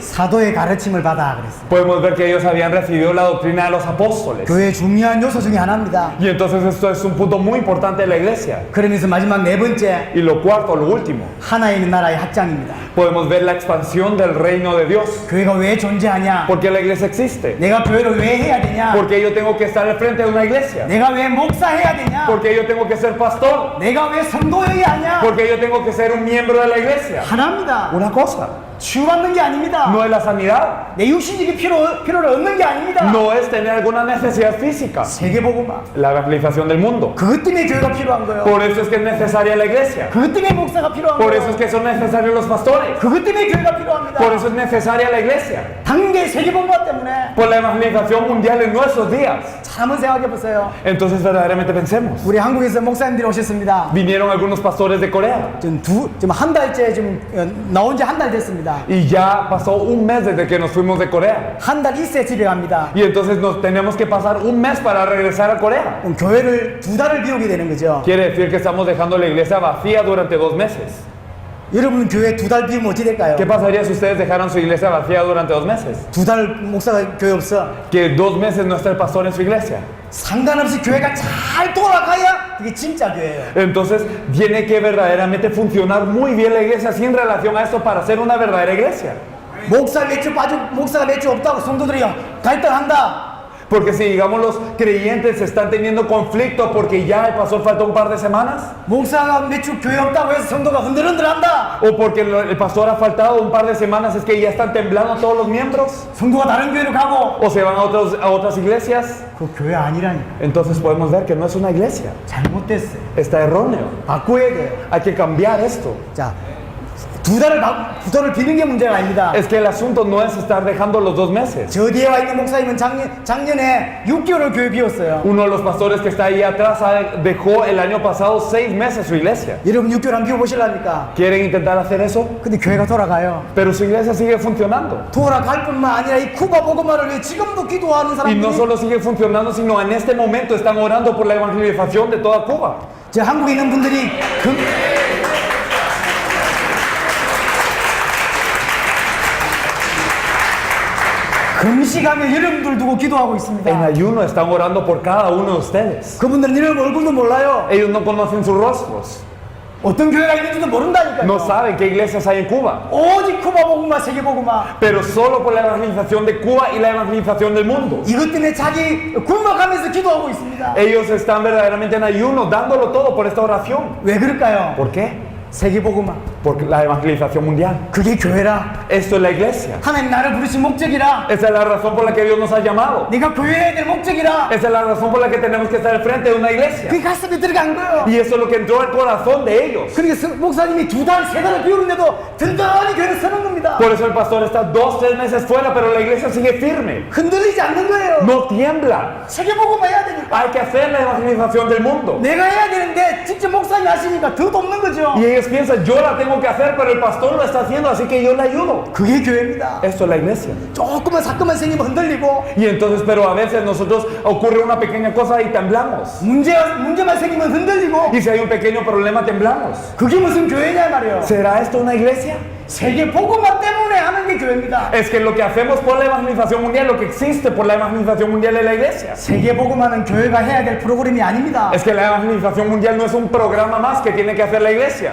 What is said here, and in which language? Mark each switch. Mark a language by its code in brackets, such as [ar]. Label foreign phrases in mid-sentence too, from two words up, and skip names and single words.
[ko] 사도의 가르침을 받아 그랬어요. [es] Podemos ver que ellos habían recibido la doctrina de los apóstoles. [ko] 교회의 중요한 요소 중에 하나입니다. [es] Y entonces esto es un punto muy importante de la iglesia. [ko] 그러면서 마지막 네 번째 [es] Y lo cuarto, lo último, [ko] 하나님의 나라의 확장입니다. [es] podemos ver la expansión del reino de Dios. [ko] 교회가 왜 존재하냐? [es] ¿Por qué la iglesia existe? [ko] 내가 교회를 왜 해야 되냐? [es] ¿Por qué yo tengo que estar al frente de una iglesia? [ko] 내가 왜 목사해야 되냐? [es] ¿Por qué yo tengo que ser pastor? [ko] 내가 왜 성도여야 하냐? [es] ¿Por qué yo tengo que ser un miembro de la iglesia? [ko] 하나입니다. [es] Una cosa, [ko] 치유받는 게 아닙니다. [es] no es la sanidad, [ko] 내 육신적인 필요를 얻는 게 아닙니다. [es] no es tener alguna necesidad física, [ko] 세계복음화. [es] la evangelización del mundo. [ko] 그것 때문에 교회가 필요한 거예요. [es] Por eso es que es necesaria la iglesia. [ko] 그것 때문에 목사가 필요한 [es] Por [ko] 거예요. [es] eso es que son necesarios los pastores. [ko] 그것 때문에 교회가 필요합니다. [es] Por eso es necesaria la iglesia. [ko] 단계 세계복음화 때문에 [es] Por la evangelización mundial en nuestros días. [ko] 잘 한번 생각해 보세요. [es] Entonces verdaderamente pensemos. [ko] 우리 한국에서 목사님들이 오셨습니다. [es] Vinieron algunos pastores de Corea [ko] 지금 한 달째 지금 나온 지 한 달 됐습니다. [es] y ya pasó un mes desde que nos fuimos de Corea. [ko] 한 달 있어야 집에 갑니다. [es] Y entonces nos tenemos que pasar un mes para regresar a Corea. [ko] 그럼 교회를 2달을 비우게 되는 거죠. [es] Quiere decir que estamos dejando la iglesia vacía durante 2 meses. [ko] 여러분 교회 2달 비우면 어떻게 될까요? [es] ¿Qué pasaría si ustedes dejaran su iglesia vacía durante 2 meses? [ko] 2달 목사가 교회 없어. [es] Que 2 meses no esté el pastor en su iglesia. [ko] 상관없이 교회가 잘 돌아가야 그게 진짜 교회예요. [es] Entonces tiene que verdaderamente funcionar muy bien la iglesia sin relación a esto para ser una verdadera iglesia. [ko] 목사가 몇 주 없다고 성도들이 갈등한다. [es] Porque si digamos los creyentes están teniendo conflicto porque ya el pastor faltó un par de semanas, [ko] 목사가 몇 주 교회 없다고 해서 성도가 흔들흔들한다. [es] o porque el pastor ha faltado un par de semanas, es que ya están temblando todos los miembros, [ko] 성도가 다른 교회로 가고 [es] o se van a otras iglesias, [ko] 그 교회 아니라니까. [es] entonces podemos ver que no es una iglesia, [ko] 잘못됐어요. [es] está erróneo. [ko] 바꿔야 돼요. [es] Hay que cambiar esto. [ko] 자, 두 달을 비는 게 문제가 아닙니다. [es] Es que el asunto no es estar dejando los 2 meses. [ko] 저 뒤에 와 있는 목사님은 작년에 6개월을 교회 비웠어요. [es] Uno de los pastores que está ahí atrás dejó el año pasado 6 meses su iglesia. [ko] 여러분 6개월 안 비워보실랍니까? [es] ¿Quieren intentar hacer eso? [ko] 근데 교회가 돌아가요. [es] Pero su iglesia sigue funcionando. [ko] 돌아갈 뿐만 아니라 이 쿠바 복음화를 위해 지금도 기도하는 [es] Y no [ko] 사람들이 [es] solo sigue funcionando, sino en este momento están orando por la evangelización de toda Cuba. [ko] 저 한국에 있는 분들이 금식하며 여러분들 두고 기도하고 [es] En [ko] 있습니다. [es] ayuno están orando por cada uno de ustedes. [ko] 그분들은 여러분 얼굴도 몰라요. [es] Ellos no conocen sus rostros. [ko] 어떤 교회가 있는지도 모른다니까요. [es] No saben qué iglesias hay en Cuba. [ko] 오직 쿠바 복음화, 세계 복음화. [es] Pero solo por la evangelización de Cuba y la evangelización del mundo. [ko] 이것 때문에 자기 굶어가면서 기도하고 있습니다. [es] Ellos están verdaderamente en ayuno, dándolo todo por esta oración. [ko] 왜 그럴까요? [es] ¿Por qué? [ko] 세계 복음화. [es] Por la evangelización mundial. [ko] 그게 교회라. [es] Esto es la iglesia. [ko] 하나님 나를 부르신 목적이라. [es] Esa es la razón por la que Dios nos ha llamado. [ko] 네가 교회해야 될 목적이라. [es] Esa es la razón por la que tenemos que estar al frente de una iglesia. [ko] 그게 가슴에 들어간 거예요. [es] Y eso es lo que entró al corazón de ellos. [ko] 그러니까 목사님이 2달, 3달을 비우는데도 든든히 교회를 서는 겁니다. [es] Por eso el pastor está 2, 3 meses fuera, pero la iglesia sigue firme. [ko] 흔들리지 않는 거예요. [es] No tiembla. [ko] 세계 복음화 해야 되니까. [es] Hay que hacer la evangelización del mundo. [ko] 내가 해야 되는데 직접 목사님 하시니까 더 돕는 거죠. [es] Y ellos piensan, yo la tengo que hacer, pero el pastor lo está haciendo, así que yo le ayudo. [ko] 그게 교회입니다. [es] Esto es la iglesia. [ko] 조금만 사건만 생기면 흔들리고 [es] Y entonces, pero a veces nosotros ocurre una pequeña cosa y temblamos. [ko] 문제만 생기면 흔들리고 [es] Y si hay un pequeño problema, temblamos. [ko] 그게 무슨 교회냐 말이에요. [es] ¿Será esto una iglesia? [ko] 세계 복음화 때문에 하는 게 교회입니다. [es] Es que lo que hacemos por la evangelización mundial, lo que existe por la evangelización mundial es la iglesia. [ko] 세계 복음화는 교회가 해야 될 프로그램이 아닙니다. [es] Es que la evangelización mundial no es un programa más que tiene que hacer la iglesia,